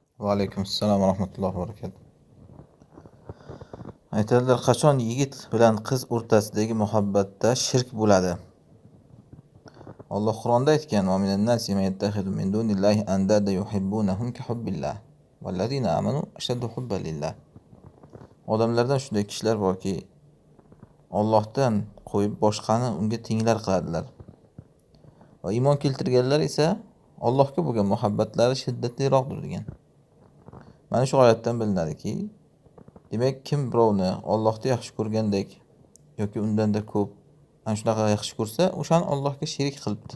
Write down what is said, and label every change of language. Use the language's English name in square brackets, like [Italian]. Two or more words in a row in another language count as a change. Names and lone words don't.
[Arabic] وعليكم السلام ورحمة الله وبركاته. [Uzbek] Aytadilar, qachon yigit bilan qiz o'rtasidagi muhabbatda shirk bo'ladi? Alloh Qur'onda aytgan: [Arabic] "ومن الناس من يتخذ من دون الله أندادا يحبونهم كحب الله. والذين آمنوا أشد حبا لله." [Uzbek] Odamlardan shunday kishilar borki, Allohdan qo'yib boshqani unga tenglar qiladilar. Va iymon keltirganlar esa Allohga bo'lgan muhabbatlari shiddatliroqdir degan. Mana shu oyatdan bilinadiki, demak, kim birovni Allohni yaxshi ko'rgandek yoki undanda ko'p ana shunaqa yaxshi ko'rsa, o'shani Allohga sherik qilibdi.